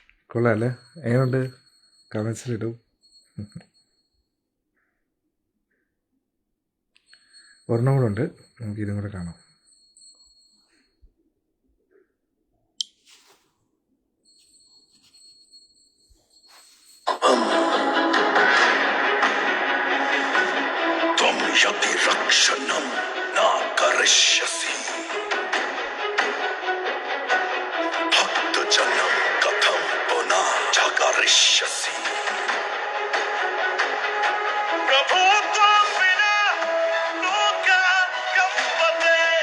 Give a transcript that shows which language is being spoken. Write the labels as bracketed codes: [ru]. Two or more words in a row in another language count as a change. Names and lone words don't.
[ml] കൊള്ളാം അല്ലേ? എങ്ങനെയുണ്ട്? കമൻസിലിടും. ഒരെണ്ണം കൂടെ ഉണ്ട്, നമുക്ക് ഇതും കൂടെ കാണാം. [sa] यदि रक्षणं न करिष्यसि भक्तजनं कथं पुनः जागरिष्यसि प्रभो त्वं विना लोकः कम्पते